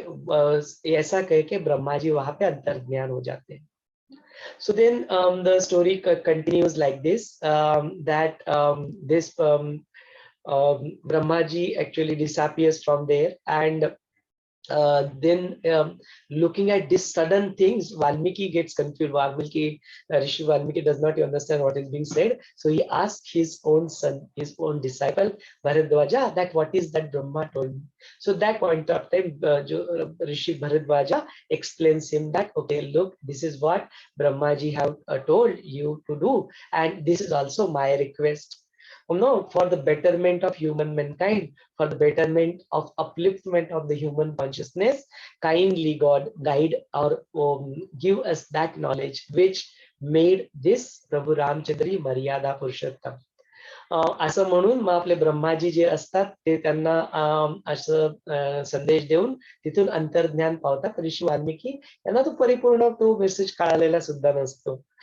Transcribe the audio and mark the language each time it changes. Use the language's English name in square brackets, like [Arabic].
[Hindi] ऐसा कह के ब्रह्मा जी वहां पे अंतर्ज्ञान हो जाते हैं. [English] So then the story continues like this, that this Brahma ji actually disappears from there, and then looking at these sudden things, Valmiki gets confused. Rishi Valmiki does not understand what is being said, so he asks his own son, his own disciple Bharadwaja, that what is that Brahma told me. So that point of time Rishi Bharadwaja explains him that, okay, look, this is what Brahma ji have told you to do, and this is also my request. No, for the betterment of human mankind, for the betterment of upliftment of the human consciousness, kindly God guide or give us that knowledge which made this Prabhu Ramchandra Maryada Purushottam. [Marathi] असं म्हणून मग आपले ब्रह्माजी जे असतात ते त्यांना असं संदेश देऊन तिथून अंतर्ज्ञान पावतात. ऋषी वाल्मिकी यांना तो परिपूर्ण तो मेसेज कळालेला सुद्धा नसतो.